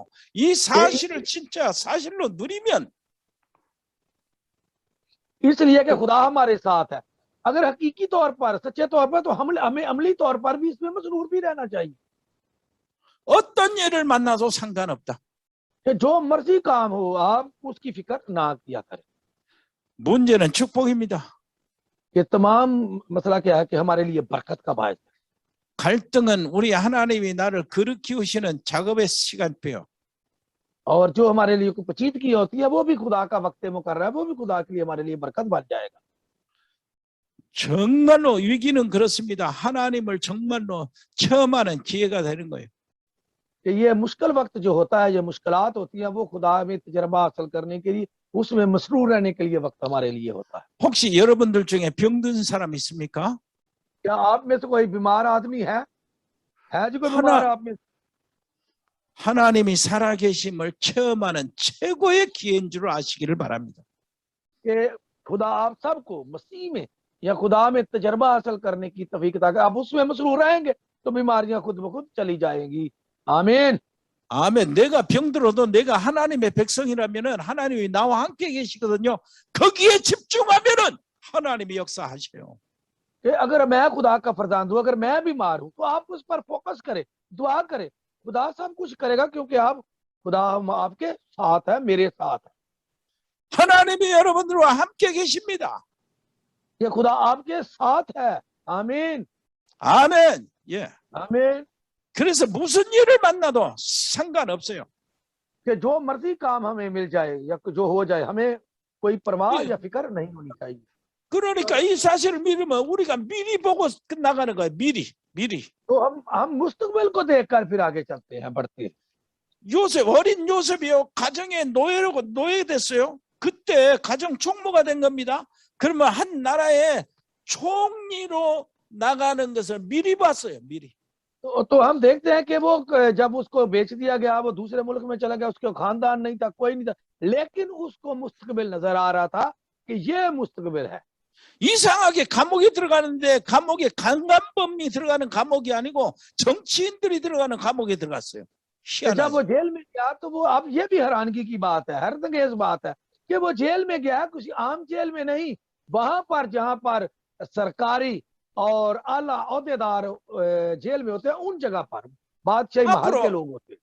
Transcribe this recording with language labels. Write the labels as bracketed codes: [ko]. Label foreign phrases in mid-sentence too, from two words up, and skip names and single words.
[ko] 이 사실을 진짜 사실로 누리면 [ur] اس لیے کہ خدا ہمارے ساتھ ہے، اگر حقیقی طور پر سچے طور پر تو ہمیں عملی طور پر بھی اس میں مسرور بھی رہنا چاہیے. [ko] 어떤 일을 만나도 상관없다. [ur] کہ جو مرضی کام ہو آپ اس کی فکر نہ کیا کریں. [ko] 문제는 축복입니다. [ur] یہ تمام مسئلہ کیا ہے کہ ہمارے لیے برکت کا باعث ہے. [ko] 갈등은 우리 하나님이 나를 거룩 키우시는 작업의 시간표요. [ur] اور جو ہمارے لیے کوئی پچیت کی ہوتی ہے وہ بھی خدا کا وقت مقرر ہے، وہ بھی خدا کے لیے ہمارے لیے برکت بن جائے گا. [ko] 정말로 위기는 그렇습니다. 하나님을 정말로 체험하는 기회가 되는 거예요. [ur] کہ یہ مشکل وقت جو ہوتا ہے، یہ مشکلات ہوتی ہیں، وہ خدا میں تجربہ حاصل کرنے کے لیے، اس میں مسرور رہنے کے لیے وقت ہمارے لیے ہوتا ہے. [ko] 혹시 여러분들 중에 병든 사람 있습니까? [ur] کیا آپ میں سے کوئی بیمار آدمی ہے جو کوئی بیمار آپ میں? [ko] 하나님이 살아계심을 체험하는 최고의 기회인 줄 아시기를 바랍니다. [ur] کہ خدا آپ سب کو مسیح میں یا خدا میں تجربہ حاصل کرنے کی توفیق عطا کرے. آپ اس میں مسرور رہیں گے تو بیماریاں خود بخود چلی جائیں گی. आमीन। [ko] 아멘. 내가 병들어도 내가 하나님의 백성이라면은 하나님이 나와 함께 계시거든요. 거기에 집중하면은 하나님이 역사하셔요. [ur] کہ اگر میں خدا کا فرزند ہوں، اگر میں بیمار ہوں، تو آپ اس پر فوکس کریں، دعا کریں، خدا سب کچھ کرے گا، کیونکہ آپ خدا آپ کے ساتھ ہے، میرے ساتھ ہے. [ko] 하나님이 여러분들과 함께 계십니다. [ur] یہ خدا آپ کے ساتھ ہے۔ آمین. [ko] 아멘. 예. [ur] आमीन। [ko] 그래서 무슨 일을 만나도 상관없어요. [ur] کہ جو مرضی کام ہمیں مل جائے یا جو ہو جائے، ہمیں کوئی پرواہ [ko] 예. [ur] یا فکر نہیں ہونی چاہیے. [ko] 그러니까 이 사실을 믿으면 우리가 미리 보고 나가는 거예요. 미리. [ur] تو ہم مستقبل کو دیکھ کر پھر آگے چلتے ہیں، بڑھتے ہیں. [ko] 요셉, 어린 요셉이요. 가정의 노예됐어요. 그때 가정 총무가 된 겁니다. 그러면 한 나라의 총리로 나가는 것을 미리 봤어요. 미리. [ur] تو ہم دیکھتے ہیں کہ وہ جب اس کو بیچ دیا گیا، وہ دوسرے ملک میں چلا گیا، اس کے خاندان نہیں تھا، کوئی نہیں تھا، لیکن اس کو مستقبل نظر آ رہا تھا کہ یہ مستقبل ہے. [ko] 이상하게 감옥에 들어가는데 감옥에 강간범이 들어가는 감옥이 아니고 정치인들이 들어가는 감옥에 들어갔어요. [ur] जब [ko] 희한하죠. [ur] وہ جیل میں گیا تو وہ، اب یہ بھی حیرانگی کی بات ہے، حیرت انگیز بات ہے کہ وہ جیل میں گیا، کسی عام جیل میں نہیں، وہاں پر جہاں پر سرکاری اور اعلیٰ عہدیدار جیل میں ہوتے ہیں، ان جگہ پر بادشاہی محل کے لوگ ہوتے ہیں.